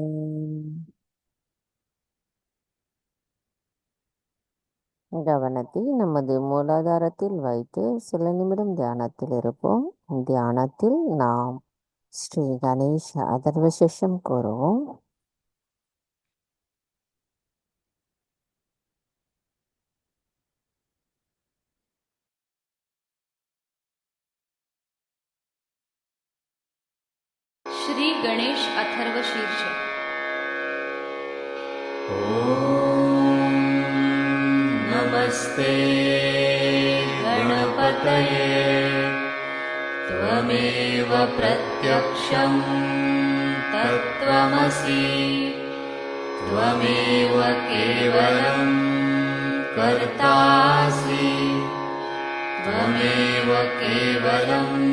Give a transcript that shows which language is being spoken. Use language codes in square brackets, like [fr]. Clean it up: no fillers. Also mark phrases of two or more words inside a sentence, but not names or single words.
[ta] கவனத்தை நமது மூலாதாரத்தில் வைத்து சில நிமிடம் தியானத்தில் இருப்போம். தியானத்தில் நாம் ஸ்ரீ கணேச அதர்வசேஷம் கூறுவோம். [sa] श्री गणेश अथर्व शीर्ष. ॐ नमस्ते गणपतये त्वमेव प्रत्यक्षं तत्त्वमसि त्वमेव केवलं कर्तासि त्वमेव केवलं